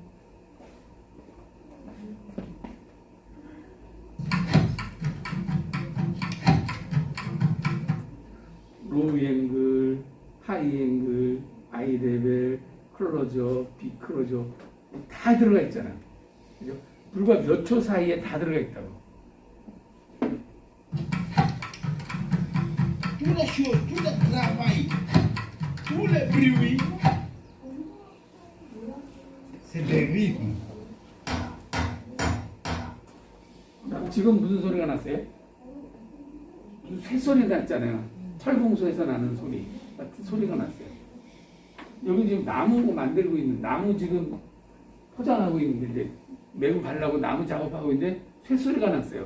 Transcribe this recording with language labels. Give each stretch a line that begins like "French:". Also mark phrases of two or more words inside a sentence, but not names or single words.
English: low angle, high angle, eye level, closer,
Korean: 비 클로저 다 들어가 있잖아요. 그죠? 불과 몇 초 사이에 다 들어가 있다고.
French: Tout les choses, tout le travail, tout le bruit, c'est des rythmes.
Korean: 지금 무슨 소리가 났어요? 무슨 새소리 났잖아요. 철공소에서 나는 소리 같은 소리가 났어요. 여기 지금 나무 만들고 있는, 나무 지금 포장하고 있는데 이제 매고 가려고 나무 작업하고 있는데 새소리가 났어요.